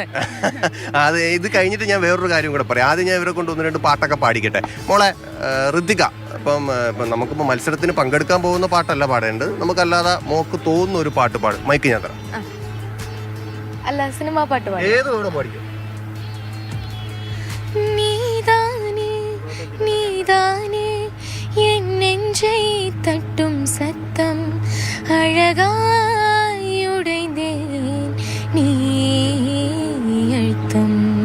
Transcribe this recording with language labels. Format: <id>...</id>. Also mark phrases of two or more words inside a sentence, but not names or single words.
<ml>അതെ. ഇത് കഴിഞ്ഞിട്ട് ഞാൻ വേറൊരു കാര്യം കൂടെ പറയാം. ആദ്യം ഞാൻ ഇവരെ കൊണ്ട് 1-2 പാട്ടൊക്കെ പാടിക്കട്ടെ. മോളെ ഋതിക, ഇപ്പം നമുക്കിപ്പോ മത്സരത്തിന് പങ്കെടുക്കാൻ പോകുന്ന പാട്ടല്ല പാടേണ്ടത്, നമുക്കല്ലാതെ മോക്ക് തോന്നുന്ന ഒരു പാട്ട് പാടും. മൈക്ക് ഞാൻ തരാം. അല്ല, സിനിമാ പാട്ട് പാടും. ഏത് വേണം പാടിക്കും.</ml> <ta>நீதானே என் நெஞ்சை தட்டும் சத்தம் அழகாய் உடைந்தேன் நீ அழுத்தம்.</ta>